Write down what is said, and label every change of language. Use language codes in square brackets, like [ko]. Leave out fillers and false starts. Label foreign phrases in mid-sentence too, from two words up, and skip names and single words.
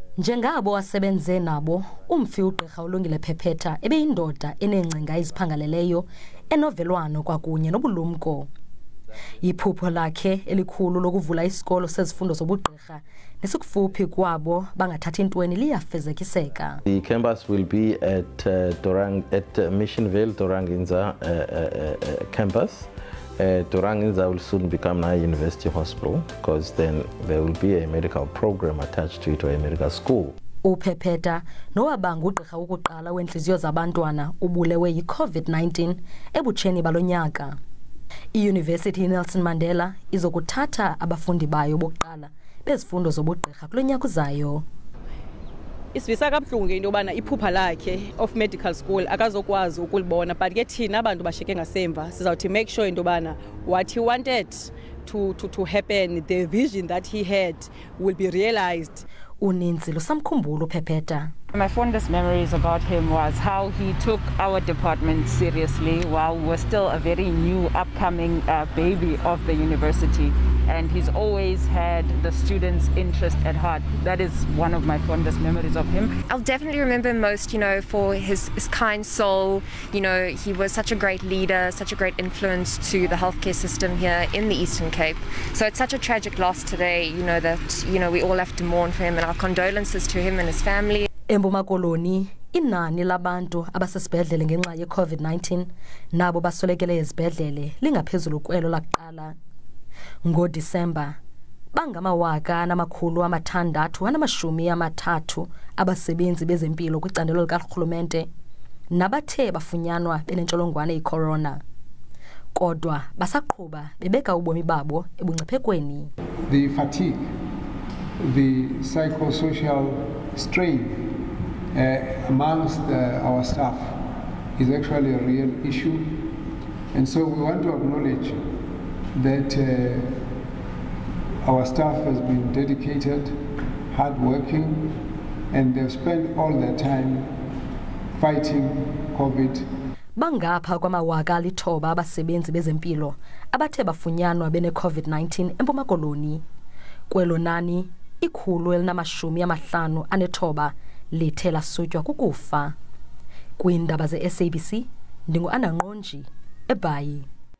[xh] Njengabo asebenze nabo, umfi uGqirha Ulungile Phephetha ebeyindoda enengcinga eziphangaleleyo enovelwano kwakunye nobulumko. Iphupho lakhe elikhulu lokuvula isikolo sezifundo zobugqirha nesikufuphi kwabo bangathathi ntweni liyafezekiseka. [en] The campus will be at Missionville, Doranginza campus. Doranginza will soon become a university hospital because then there will be a medical program attached to it, or a medical school. [xh] Uphephetha nowabanga uGqirha wokuqala wentliziyo zabantwana ubulewe yi-COVID-19 ebutsheni balonyaka. I-University Nelson Mandela izokuthatha abafundi bayo bokuqala bezifundo zobugqirha kulo nyaka uzayo. Isivisa kabuhlungu into yobana iphupha lakhe [en] of medical school [xh] akazokwazi ukulibona, [en] but [xh] ke thina abantu bashiyeke ngasemva sizawuthi [en] make sure [xh] into yobana [en] what he wanted to happen, the vision that he had will be realized. [xh] Uninzi lusamkhumbula uPhephetha. [en] My fondest memories about him was how he took our department seriously while we were still a very new upcoming baby of the university, and he's always had the students' interest at heart. That is one of my fondest memories of him. I'll definitely remember him most, for his kind soul. He was such a great leader, such a great influence to the healthcare system here in the Eastern Cape. So it's such a tragic loss today, that we all have to mourn for him, and our condolences to him and his family. [xh] Empuma Koloni, inani labantu abasesibhedlele ngenxa ye-COVID-19 nabo basolekele ezibhedlele lingaphezulu kwelo lakuqala. NgoDisemba bangama-630 abasebenzi bezempilo kwicandelo likarhulumente nabathe bafunyanwa benentsholongwane yeCorona. Kodwa basaqhuba bebeka ubomi babo ebungciphekweni. [en] The fatigue, the psychosocial strain amongst our staff is actually a real issue, and so we want to acknowledge that our staff has been dedicated, hardworking, and they've spent all their time fighting COVID. [xh] Bangapha kwama-9,000 abasebenzi bezempilo abathe bafunyanwa bene-COVID-19 Empuma Koloni. Kwelo nani 159 lithe lasutywa kukufa. Kwiindaba ze-SABC, ndingu-Ngqo eBaye.